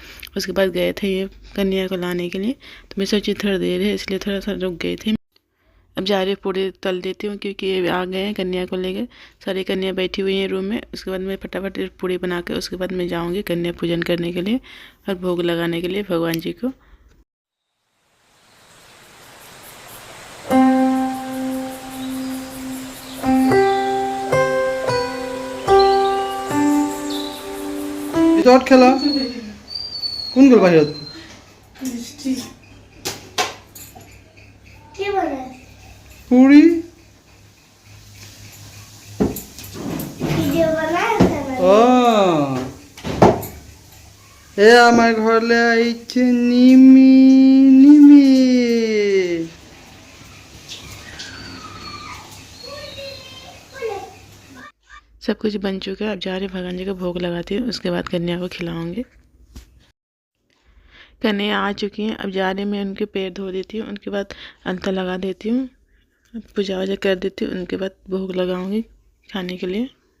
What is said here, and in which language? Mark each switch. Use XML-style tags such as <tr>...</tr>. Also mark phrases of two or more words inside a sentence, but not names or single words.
<hi>उसके बाद गए थे ये कन्या को लाने के लिए, तो मैं सोची थोड़ा देर है इसलिए थोड़ा सा रुक गई थी। अब जा रही पूड़ी तल देती हूँ क्योंकि ये आ गए हैं कन्या को लेकर। सारी कन्या बैठी हुई हैं रूम में। उसके बाद मैं फटाफट पूड़ी बना के उसके बाद मैं जाऊँगी कन्या पूजन करने के लिए और भोग लगाने के लिए भगवान जी को।</hi> <as>ভিতৰত খেলা কোন গ'ল বাহিৰত? পুৰি এ আমাৰ ঘৰলৈ আহিছে নিমি নিমি।</as> <hi>सब कुछ बन चुका है। अब जा रही भगवान जी को भोग लगाती हूँ, उसके बाद कन्या को खिलाऊंगी। कन्या आ चुकी हैं। अब जा रही मैं उनके पैर धो देती हूँ, उनके बाद अलता लगा देती हूँ, पूजा वूजा कर देती हूँ, उनके बाद भोग लगाऊंगी खाने के लिए।</hi>